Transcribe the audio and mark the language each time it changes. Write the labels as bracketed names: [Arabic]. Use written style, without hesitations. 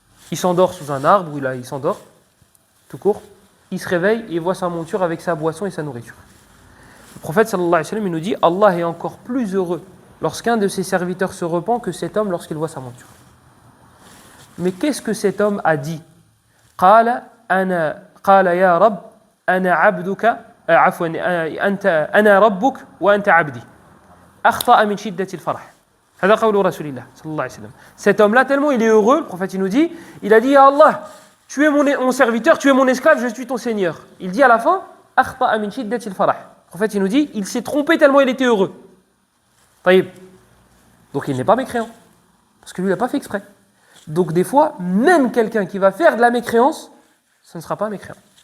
[French] Il s'endort sous un arbre, ou il s'endort, tout court. Il se réveille et il voit sa monture avec sa boisson et sa nourriture. Le prophète sallallahu alayhi wa sallam, il nous dit, Allah est encore plus heureux lorsqu'un de ses serviteurs se repent que cet homme lorsqu'il voit sa monture. Mais qu'est-ce que cet homme a dit? [Arabic] قال يا رب أنا عبدك عفوا أنا ربك وأنت عبدي أخطأ من شدة الفرح. هذا قول رسول الله صلى الله عليه وسلم. [French] Cet homme-là, tellement il est heureux, le prophète il nous dit, il a dit à Allah, tu es mon serviteur, tu es mon esclave, je suis ton Seigneur. Il dit à la fin, [Arabic] أخطأ من شدة الفرح. [French] Le prophète il nous dit, il s'est trompé tellement il était heureux. [Arabic] طيب. [French] Donc il n'est pas mécréant, parce que lui il n'a pas fait exprès. Donc des fois, même quelqu'un qui va faire de la mécréance, ce ne sera pas un mécréant.